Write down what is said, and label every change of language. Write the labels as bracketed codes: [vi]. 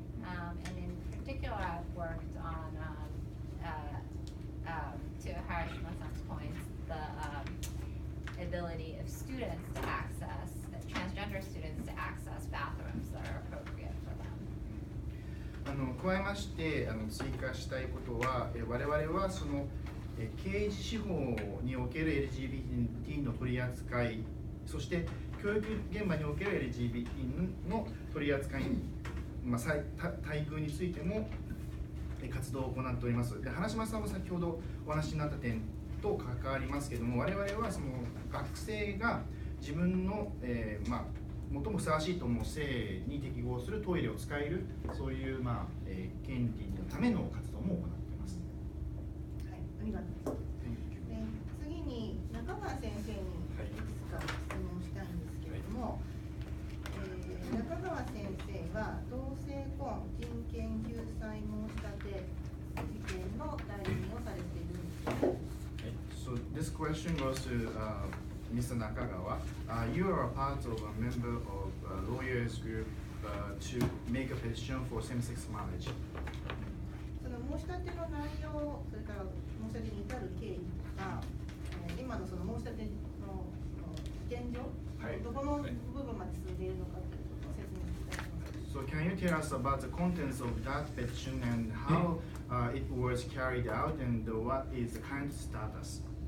[en] And in particular, I've worked on, to Harashima-san's points, the ability of students to access, transgender students to access bathrooms that are appropriate for them. [ja] 加えまして追加したいことは、我々はその刑事司法における LGBT の取り扱い、そして教育現場における LGBT の取り扱いに、待遇についても、活動を行っております。で、花島さんも先ほどお話になった点と関わりますけれども、我々はその学生が自分の、最もふさわしいと思う性に適合するトイレを使える、そういう、権利のための活動も行っています。はい、ありがとうございます。で、次に中川先生にいくつか質問したいんですけれども、中川先生は同性婚人権救済申し立て事件の代理人をされているんですよね。 [en] So this question goes to Mr. Nakagawa. You are a part of a member of a lawyers group to make a petition for same-sex marriage. [ja] その申し立ての内容、それから申し立てに至る経緯が、今のその申し立ての現状、どこの部分まで進んでいるのかということを説明していただけますか。 [en] So can you tell us about the contents of that petition and how it was carried out and what is the current status?